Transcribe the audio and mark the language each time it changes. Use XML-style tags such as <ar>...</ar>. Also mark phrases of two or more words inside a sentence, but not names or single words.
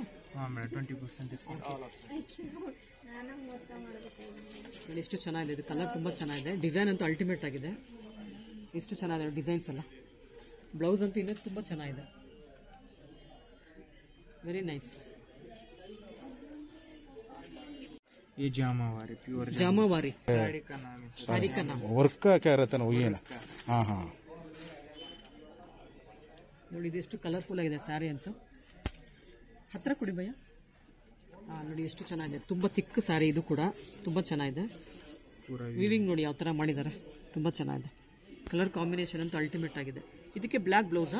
<en>Haan madam 20% discount all option.</en> <kn>ಎಷ್ಟು ಚೆನ್ನಾಗಿದೆ ಇದು, ಕಲರ್ ತುಂಬ ಚೆನ್ನಾಗಿದೆ, ಡಿಸೈನ್ ಅಂತೂ ಅಲ್ಟಿಮೇಟ್ ಆಗಿದೆ. ಎಷ್ಟು ಚೆನ್ನಾಗಿದೆ ಡಿಸೈನ್ಸ್ ಎಲ್ಲ, ಬ್ಲೌಸ್ ಅಂತೂ ಇನ್ನೂ ತುಂಬ ಚೆನ್ನಾಗಿದೆ,</kn> <en>very nice.</en> <hi>ये जामावारी प्योर जामावारी साड़ी का नाम है, साड़ी का नाम. वर्क का क्या रहता है ना वही है ना. हाँ हाँ</hi> <kn>ನೋಡಿ ಇದೆಷ್ಟು ಕಲರ್ಫುಲ್ ಆಗಿದೆ ಸ್ಯಾರಿ ಅಂತ. ಹತ್ತಿರ ಕೊಡಿ ಭಯ್ಯ. ಹಾಂ ನೋಡಿ ಎಷ್ಟು ಚೆನ್ನಾಗಿದೆ, ತುಂಬ</kn> <en>thick saree</en> <kn>ಇದು ಕೂಡ ತುಂಬ ಚೆನ್ನಾಗಿದೆ. ವೀವಿಂಗ್ ನೋಡಿ ಯಾವ ಥರ ಮಾಡಿದ್ದಾರೆ, ತುಂಬ ಚೆನ್ನಾಗಿದೆ.</kn> <en>colour combination</en> <kn>ಅಂತೂ ಅಲ್ಟಿಮೇಟ್ ಆಗಿದೆ. ಇದಕ್ಕೆ ಬ್ಲ್ಯಾಕ್ ಬ್ಲೌಸಾ?</kn>